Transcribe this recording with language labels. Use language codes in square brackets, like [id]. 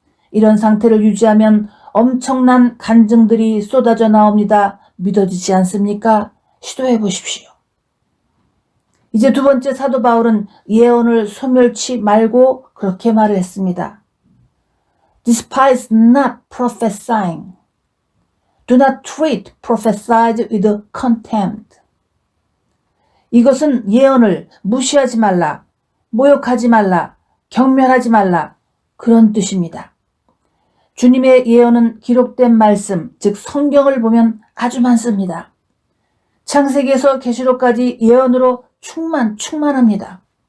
[ko] 이런 상태를 유지하면 엄청난 간증들이 쏟아져 나옵니다. 믿어지지 않습니까? 시도해 보십시오. 이제 두 번째 사도 바울은 예언을 소멸치 말고 그렇게 말을 했습니다. [en] Despise not prophesying. Do not treat prophesied with contempt. [ko] 이것은 예언을 무시하지 말라, 모욕하지 말라, 경멸하지 말라, 그런 뜻입니다. 주님의 예언은 기록된 말씀, 즉 성경을 보면 아주 많습니다. 창세기에서 계시록까지 예언으로 충만합니다.